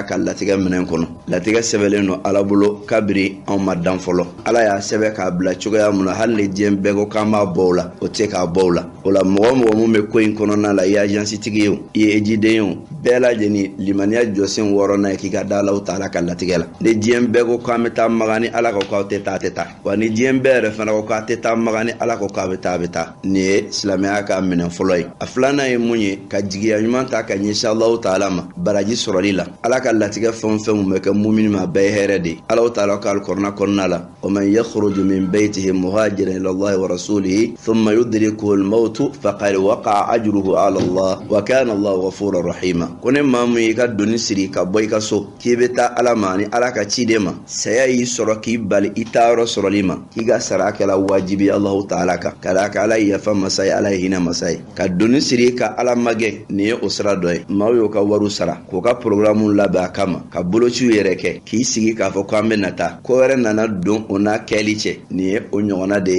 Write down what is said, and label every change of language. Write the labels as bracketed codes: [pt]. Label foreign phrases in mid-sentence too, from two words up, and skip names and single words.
[bm] ka latigɛ minɛn kɔnɔ latigɛ sɛbɛnlen don ala bolo kabiri anw ma dan fɔlɔ ala y'a sɛbɛn k'a bila cogoya mun na hali ni diɲɛ bɛɛ ko k'an b'a bɔ o la o tɛ k'a bɔ o la o la mɔgɔ mɔgɔ mun bɛ ko in kɔnɔna la i ye agence tigi ye o i ye ejiden ye o bɛɛ lajɛlen limaniya jɔsen 6nan ye k'i ka da Alahu taala ka latigɛ la ni diɲɛ bɛɛ ko k'an bɛ taa Magan ni ala ko k'aw tɛ teta wa ni diɲɛ bɛɛ yɛrɛ fana ko k'a tɛ taa maga ni ala ko k'a bɛ taa nin ye silamɛya ka minɛ fɔlɔ ye. A filanan ye mun ye ka jigiya ɲuman ta ka ɲɛsin Alahu taala ma baraji sɔrɔli la. Ala ka latigɛ fɛn fɛn mun bɛ kɛ mumini ma bɛɛ ye hɛrɛ de ye. Alahu taala ka alikuranɛ kɔnɔna la [ar] وَمَن يَخْرُجْ مِن بَيْتِهِ مُهَاجِرًا إِلَى اللَّهِ وَرَسُولِهِ ثُمَّ يُدْرِكْهُ الْمَوْتُ فَقَدْ وَقَعَ أَجْرُهُ عَلَى اللَّهِ وَكَانَ اللَّهُ غَفُورًا رَحِيمًا. [bm] Ko ne maa mun y'i ka doni siri ka bɔ i ka so k'i bɛ taa ala ma ni ala ka ciden ma saya y'i sɔrɔ k'i bali i taa yɔrɔ sɔrɔli ma k'i ka sara kɛla wajibi Alahu taala kan ka d'a kan ala ye yafa masa ye ala ye hinɛ masa ye. Ka doni siri ka ala magɛ nin ye o sira dɔ ye. Maaw y'o ka wariw sara k'o ka programme labɛn a kama ka bolociw yɛrɛ kɛ k'i sigi k'a fɔ k'an bɛ na taa ko wɛrɛ nana don o n'a kɛli cɛ nin ye o ɲɔgɔnna de ye.